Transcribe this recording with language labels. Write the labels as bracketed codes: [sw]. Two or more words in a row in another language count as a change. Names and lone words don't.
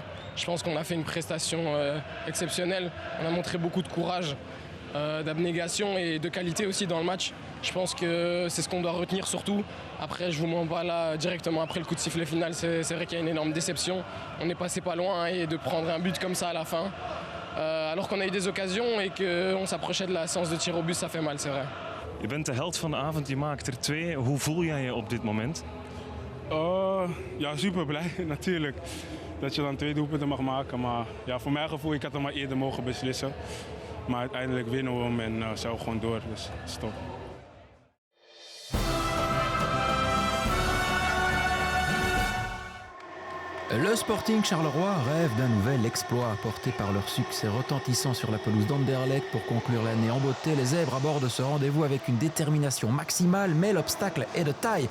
[fr] Je pense qu'on a fait une prestation exceptionnelle. On a montré beaucoup de courage, d'abnégation et de qualité aussi dans le match. Je pense que c'est ce qu'on doit retenir surtout. Après, je vous mens pas là directement après le coup de sifflet final. C'est vrai qu'il y a une énorme déception. On est passé pas loin et de prendre un but comme ça à la fin, alors qu'on a eu des occasions et qu'on s'approchait de la séance de tir au but, ça fait mal, c'est vrai. [nl] Je bent de held van de avond, je maakt er 2. Hoe voel jij je op dit moment? Ja, super blij natuurlijk. Dat je dan 2 doelpunten mag maken. Maar ja, voor mijn gevoel, ik had hem maar eerder mogen beslissen. Maar uiteindelijk winnen we hem en zijn we gewoon door. Dus stop. [fr] Le Sporting Charleroi rêve d'un nouvel exploit porté par leur succès retentissant sur la pelouse d'Anderlecht pour conclure l'année en beauté. Les Zèbres abordent ce rendez-vous avec une détermination maximale, mais l'obstacle est de taille.